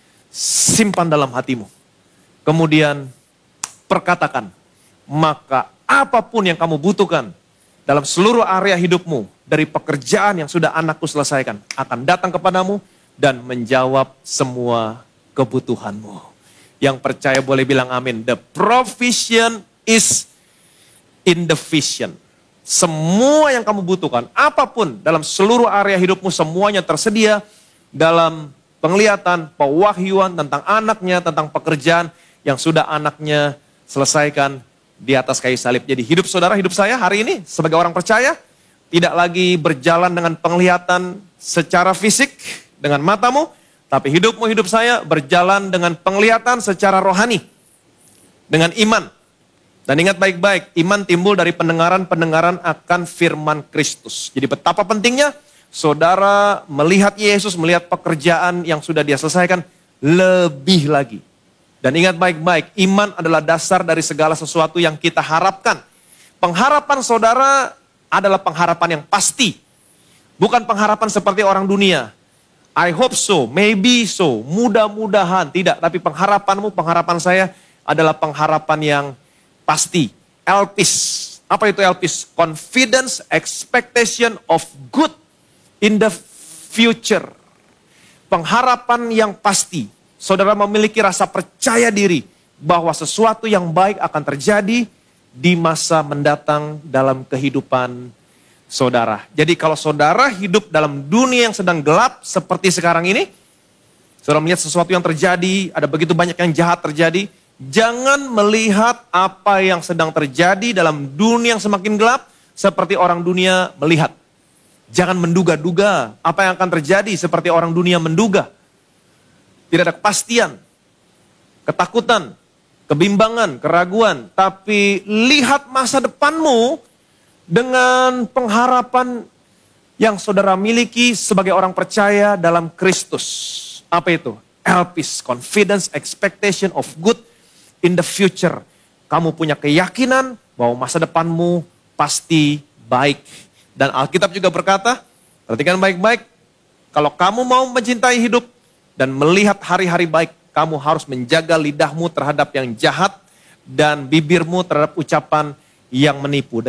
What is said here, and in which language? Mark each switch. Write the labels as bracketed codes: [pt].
[id] Simpan dalam hatimu. Kemudian perkatakan, maka apapun yang kamu butuhkan dalam seluruh area hidupmu, dari pekerjaan yang sudah anakku selesaikan, akan datang kepadamu dan menjawab semua kebutuhanmu. Yang percaya boleh bilang amin. [en] The provision is in the vision. [id] Semua yang kamu butuhkan, apapun dalam seluruh area hidupmu, semuanya tersedia dalam penglihatan, pewahyuan tentang anaknya, tentang pekerjaan yang sudah anaknya selesaikan di atas kayu salib. Jadi hidup saudara, hidup saya hari ini sebagai orang percaya tidak lagi berjalan dengan penglihatan secara fisik dengan matamu, tapi hidupmu, hidup saya berjalan dengan penglihatan secara rohani, dengan iman. Dan ingat baik-baik, iman timbul dari pendengaran-pendengaran akan firman Kristus. Jadi betapa pentingnya saudara melihat Yesus, melihat pekerjaan yang sudah dia selesaikan lebih lagi. Dan ingat baik-baik, iman adalah dasar dari segala sesuatu yang kita harapkan. Pengharapan saudara adalah pengharapan yang pasti. Bukan pengharapan seperti orang dunia. [en] I hope so, maybe so, [id] mudah-mudahan. Tidak, tapi pengharapanmu, pengharapan saya adalah pengharapan yang pasti. Elpis. Apa itu elpis? [en] Confidence, expectation of good in the future. [id] Pengharapan yang pasti. Saudara memiliki rasa percaya diri bahwa sesuatu yang baik akan terjadi di masa mendatang dalam kehidupan saudara. Jadi kalau saudara hidup dalam dunia yang sedang gelap seperti sekarang ini, saudara melihat sesuatu yang terjadi, ada begitu banyak yang jahat terjadi, jangan melihat apa yang sedang terjadi dalam dunia yang semakin gelap seperti orang dunia melihat. Jangan menduga-duga apa yang akan terjadi seperti orang dunia menduga. Tidak ada kepastian, ketakutan, kebimbangan, keraguan. Tapi lihat masa depanmu dengan pengharapan yang saudara miliki sebagai orang percaya dalam Kristus. Apa itu? [en] Elpis, confidence, expectation of good in the future. [id] Kamu punya keyakinan bahwa masa depanmu pasti baik. Dan Alkitab juga berkata, perhatikan baik-baik, kalau kamu mau mencintai hidup dan melihat hari-hari baik, kamu harus menjaga lidahmu terhadap yang jahat dan bibirmu terhadap ucapan yang menipu.